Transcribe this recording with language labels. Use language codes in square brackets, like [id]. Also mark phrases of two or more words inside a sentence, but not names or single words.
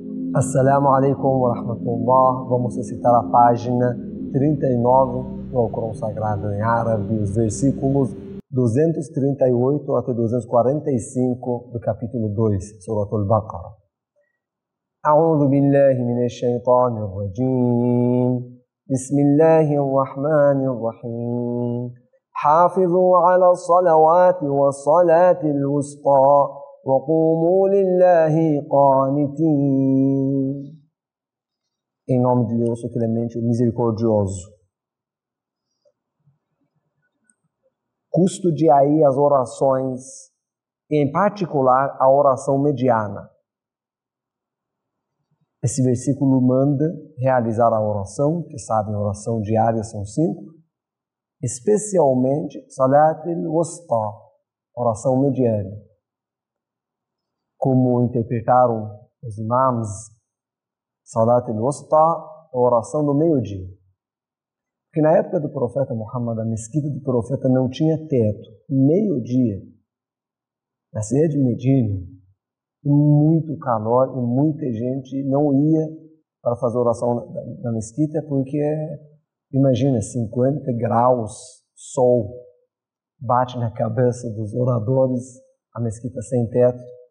[ar] السلام عليكم ورحمة الله. [pt] Vamos recitar a página 39 do Alcorão Sagrado em árabe, os versículos 238 até 245 do capítulo 2, Surat al-Baqarah. [ar] أعوذ بالله من الشيطان الرجيم. بسم الله الرحمن الرحيم. حافظوا على الصلوات والصلاة الوسطى. وَقُومُوا لِلَّهِ قَانِتِينَ. [pt] Em nome de Deus, o clemente, o misericordioso. Custe aí as orações, em particular a oração mediana. Esse versículo manda realizar a oração, que sabem, a oração diária são 5, especialmente [ar] صلاة الوسطى, [pt] oração mediana. Como interpretaram os imãs, [ar] صلاة الوسطى, [pt] a oração do meio-dia. Porque na época do profeta Muhammad, a mesquita do profeta não tinha teto. Meio-dia, na cidade de Medina, muito calor e muita gente não ia para fazer oração na mesquita, porque, imagina, 50 graus, sol, bate na cabeça dos oradores, a mesquita sem teto.